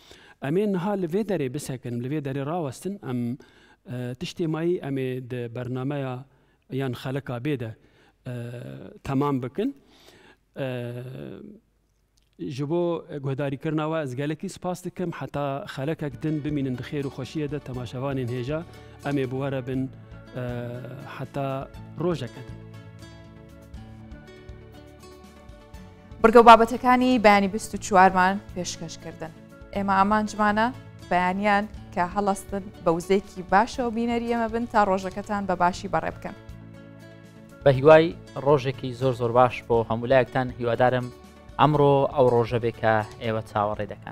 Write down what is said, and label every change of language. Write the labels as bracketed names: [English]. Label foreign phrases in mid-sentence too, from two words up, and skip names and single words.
[Kurdish] Em ê niha li vê derê bisekin, li vê derê rawestin em tiştê mayî em ê di bernameya yan xeleka bê de temam bikin. Ji bo guhdarîkirina we ez gelekî spas dikim heta xelekek din bimînin di xêr û xweşiyê de temaşevanên hêja em ê bi were bin heta rojeke din. [Central Kurdish] بڕگە و بابەتەکانی بەیانی 24مان پێشکەشکردن. ئێمە ئامانجمانە بەیانیان کە هەڵەستن بە وزەیەکی باشەوە بینەری ئێمە بن تا ڕۆژەکەتان بە باشی بەڕێ بکەن. بە هیوای ڕۆژێکی زۆر باش بۆ هەمولایەکتان هیوادارم ئەمڕۆ ئەو ڕۆژە بێ کە ئێوە چاوەڕێ دەکەن.